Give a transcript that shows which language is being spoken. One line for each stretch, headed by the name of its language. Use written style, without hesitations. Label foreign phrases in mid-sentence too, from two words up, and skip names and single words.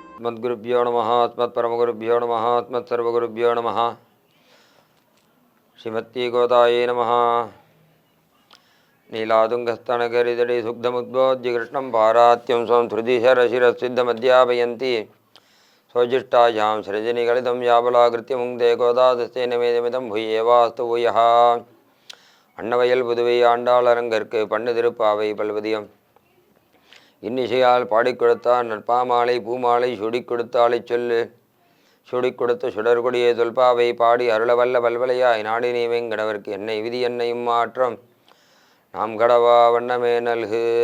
Sanskrit: अस्मद्गुरुभ्यो नमः अस्मत्परमगुरुभ्यो नमः अस्मत्सर्वगुरुभ्यो नमः श्रीमती गोदायै नमः नीलातुङ्गस्तनगिरितटे सुग्धमुद्बोध्य कृष्णं पारात्यं स्वं श्रुतिशरशिरसिद्धमध्यापयन्ति स्वजिष्टायां सृजनिगलितं याबलाकृत्य मुङ्क्ते गोदादस्तेन मेदमिदं भूयेवास्तु भूयः
Tamil: அன்னவயல் புதுவை ஆண்டாள் அரங்கற்கு பண்ணு திருப்பாவை பல்வதியம் இன்னிசையால் பாடிக் கொடுத்தார் நற்பாமாலை பூமாலை சுடிக் கொடுத்தாலை சொல்லு சுடிக் கொடுத்த சுடர்கொடியே தொல்பாவை பாடி அருளவல்ல பல்வலையாய் நாடி நீவெங்கடவர்க்கு என்னை விதி என்னையும் மாற்றம் நாம் கடவா வண்ணமே நல்கு.